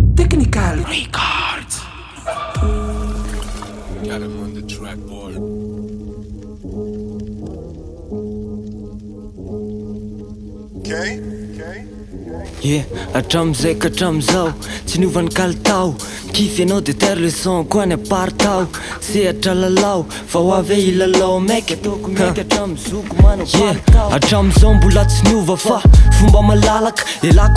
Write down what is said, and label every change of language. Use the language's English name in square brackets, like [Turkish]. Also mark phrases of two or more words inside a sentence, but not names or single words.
[English] Technical Records. Got him on the track, boy. Okay. [Malagasy] Hatramizay ka hatramizao tsy niovany kalitao kify anao de [French] taire le son [Malagasy] koa ny apartao sehatra lalao fa ho avy ilalao maiky ataoko maiky hatramizoko manao palitao hatramizao mbola tsy niova fa fomba malalaka elako